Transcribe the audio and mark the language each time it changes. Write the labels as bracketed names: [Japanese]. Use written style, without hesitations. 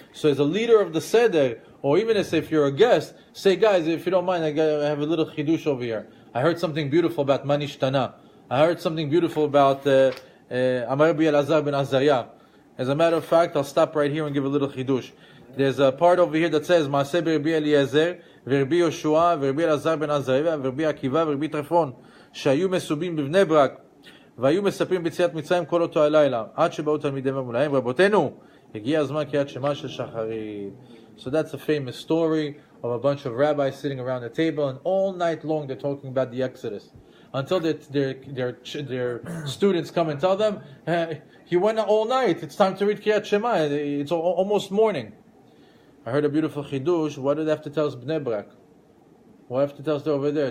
[English] So as a leader of the Seder, or even as if you're a guest, say, guys, if you don't mind, I have a little chidush over here. I heard something beautiful about Manishtana. I heard something beautiful about Amar Rabbi Elazar ben Azariah. As a matter of fact, I'll stop right here and give a little chidush. There's a part over here that says [Hebrew] Maaseh Rabbi Eliezer, Rabbi Yoshua, Rabbi Elazar ben Azariah, Rabbi Akiva, Rabbi Trifon, שהיו מסובים בבני ברק, והיו מספרים ביציאת מצרים כל אותו הלילה, עד שבאו תלמידיהם ומולאים, רבותינו, הגיע הזמן קריאת שמע של שחרית. [English] So that's a famous story of a bunch of rabbis sitting around the table, and all night long they're talking about the Exodus. Until their students come and tell them, he went all night, it's time to read Kriyat Shema, it's almost morning. I heard a beautiful chidush. What did they have to tell us Bnei Brak? What have to tell us they're over there?